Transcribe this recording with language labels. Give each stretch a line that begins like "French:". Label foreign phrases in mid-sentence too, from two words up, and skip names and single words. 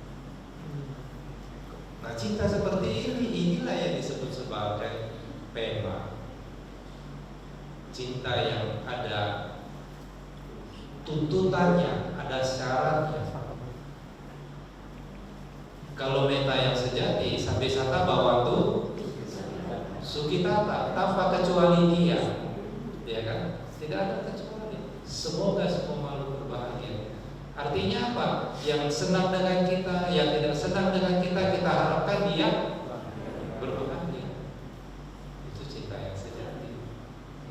Indonesian: Nah, cinta seperti ini, inilah yang disebut sebagai pema. Cinta yang ada tuntutannya, ada syaratnya. Kalau metta yang sejati,
Pali: sabbesata bhavantu sukhitata,
Indonesian: tanpa kecuali dia, ya kan? Tidak ada kecuali. Semoga semua makhluk berbahagia. Artinya apa? Yang senang dengan kita, yang tidak senang dengan kita, kita harapkan dia berbahagia. Itu cinta yang sejati. Ya.